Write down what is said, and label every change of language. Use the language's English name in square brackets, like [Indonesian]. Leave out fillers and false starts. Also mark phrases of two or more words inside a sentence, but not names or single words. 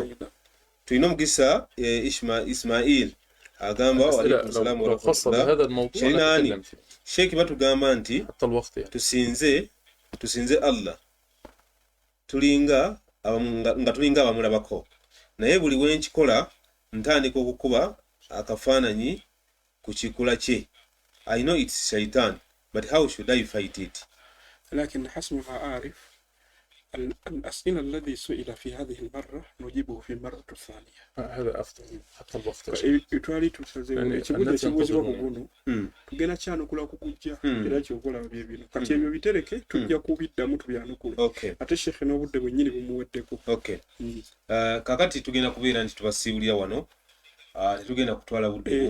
[Ganda] Tulina omukisa Ismail agamba [Arabic] وعليكم السلام ورحمة الله. [Ganda] Sheikh batugamba nti tusinze Allah tulinga abamulabako, naye buli wenkikola ntandika okukuba akafaananyi ku kikula kye. [English] I know it's shaitan, but how should I fight it? [Arabic] لكن حسب ما أعرف الأسئلة الذي سئل في هذه المرة نجيبه في المرة الثانية. هذا أفضل حتى الوقت. [Ganda] itwali tusazewo ekibuuzo buno tugenda kyanukula kukujja era kyokola byebino kati ebyo bitereke tujja kubiddamu tubyanukula ate shekhe n'obudde bwennyini bumuweddeko. Kakati tugenda kubeera nti tubasiibulira wano, tetugenda kutwala budde bungi.